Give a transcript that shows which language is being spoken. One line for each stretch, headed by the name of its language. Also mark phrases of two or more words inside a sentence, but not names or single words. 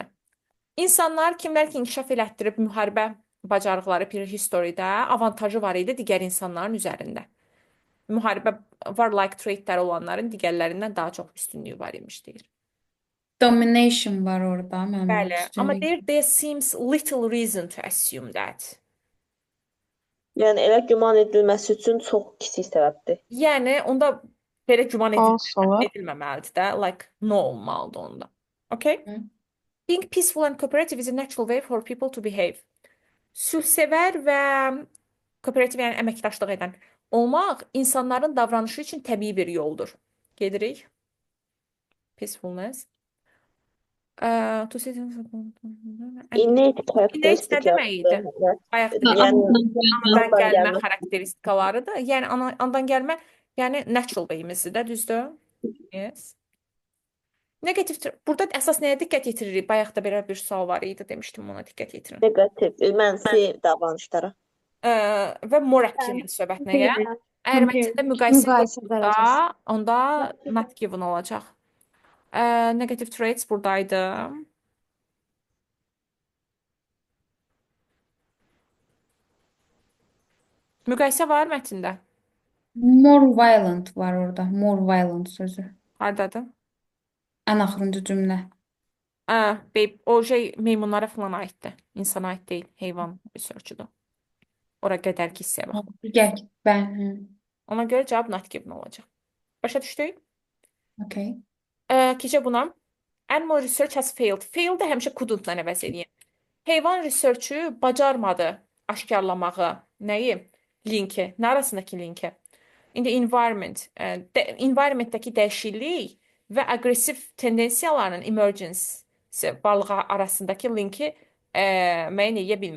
Azerbaijani: İnsanlar kimlər ki, inkişaf elətdirib müharibə bacarıqları prehistoriyada avantajı var idi digər insanların üzərində. Müharibə
English: warlike traitləri
Azerbaijani: olanların digərlərindən daha çox üstünlüyü var imiş deyir. Domination var orada. Bəli, amma Üstünlük.
English: deyir there seems little reason to assume that.
Azerbaijani: Yəni elə güman edilməsi üçün çox kiçik səbəbdir. Yəni onda belə güman False olur. edilməməlidir də,
English: like no
Azerbaijani: olmalıdır onda. Okay? Hı.
English: Being peaceful and cooperative is a natural way for people to behave.
Azerbaijani: Sülhsevər və kooperativ, yəni əməkdaşlıq edən olmaq insanların davranışı üçün təbii bir yoldur. Gedirik.
English: Peacefulness. To sit Innate
Azerbaijani: nə
English: characteristic
Azerbaijani: demək idi? Bayaqdır. Yəni Anadan anadan gəlmə gəlmə. xarakteristikalarıdır. Yəni anadan gəlmə, yəni
English: natural way-imizdir
Azerbaijani: də, düzdür?
English: Yes.
Azerbaijani: Negativ, burada əsas nəyə diqqət yetiririk? Bayaq da belə bir sual var idi, demişdim, ona diqqət yetirin. Negativ, mənfi davranışlara. Və
English: more appealing
Azerbaijani: söhbətinə gəl. Əgər mətndə müqayisə Müqayisə yoxdursa, dərəcəsi. onda
English: not given
Azerbaijani: olacaq.
English: Negative traits
Azerbaijani: buradaydı. Müqayisə var mətndə.
English: More violent
Azerbaijani: var orada.
English: More violent
Azerbaijani: sözü. Hardadır? Ən axırıncı cümlə. O şey meymunlara falan aiddir. İnsana aid deyil, heyvan research-udur. Ora qədərki hissəyə bax. Gəl. Hı. Ona görə cavab
English: not given
Azerbaijani: olacaq. Başa düşdük?
English: Okay.
Azerbaijani: Keçək buna.
English: Animal research has failed.
Azerbaijani: Failed də həmişə couldn't-la əvəz edin. Heyvan research-ü bacarmadı aşkarlamağı. Nəyi? Linki. Nə arasındakı linki? İndi environmentdəki dəyişiklik və aqressiv tendensiyaların emergence balığa arasındakı linki müəyyən edə bilmədi.